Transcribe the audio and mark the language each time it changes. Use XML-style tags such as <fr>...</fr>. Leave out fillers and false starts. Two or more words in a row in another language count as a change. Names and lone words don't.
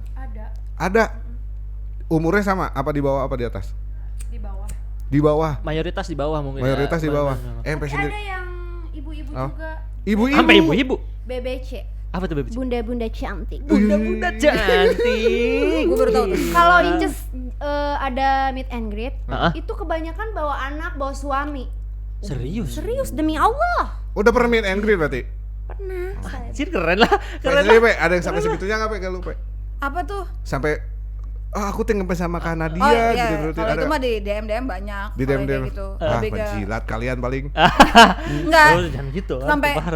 <id>Ada. Umurnya sama? Apa di bawah apa di atas? Di bawah. Di bawah. Mayoritas di bawah mungkin. Mayoritas di bawah. MP Tapi sendiri. ada yang ibu-ibu Oh. juga. Ibu-ibu. Sampai ibu-ibu. BBC. Apa tuh bebek? Bunda-bunda cantik. Bunda-bunda cantik. Gue baru tahu tuh. Kalau Inces ada</id> <en>meet and greet,</en> <id>Heeh. itu kebanyakan bawa anak, bawa suami. Serius? Serius demi Allah. Udah pernah</id> <en>meet and greet</en> <id>berarti? Pernah. saya. Anjir keren lah. Keren Jadi, lah. Pe, ada yang sampai segitunya nggak Pe? Kalau Pe? Apa tuh? Sampai aku tuh ngefans sama Kak Nadia Oh iya, gitu berarti kalau ada. itu mah di DM banyak. Di kalau DM kayak gitu. Lebih ke penjilat kalian paling. enggak. Oh, jangan gitu. Sampai parah.</id>